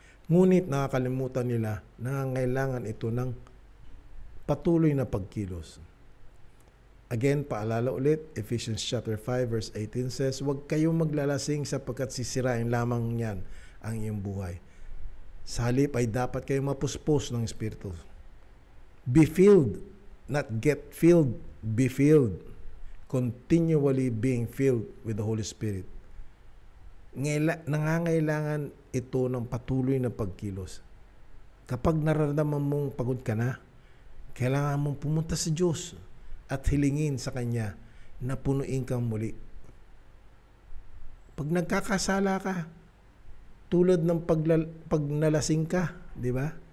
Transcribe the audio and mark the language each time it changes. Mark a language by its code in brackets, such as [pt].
[tl] Ngunit nakakalimutan nila na nangangailangan ito ng patuloy na pagkilos. Again, paalala ulit, Ephesians chapter 5 verse 18 says, "Huwag kayong maglalasing sapagkat sisirain lamang niyan ang iyong buhay. Sa halip ay dapat kayong mapuspos ng Espiritu." [en] Be filled, not get filled, be filled. Continually being filled with the Holy Spirit. [tl] Nangangailangan ito ng patuloy na pagkilos. Kapag nararamdaman mong pagod ka na, kailangan mong pumunta sa Diyos at hilingin sa Kanya na punuin kang muli. Pag nagkakasala ka, tulad ng pag nalasing ka, di ba?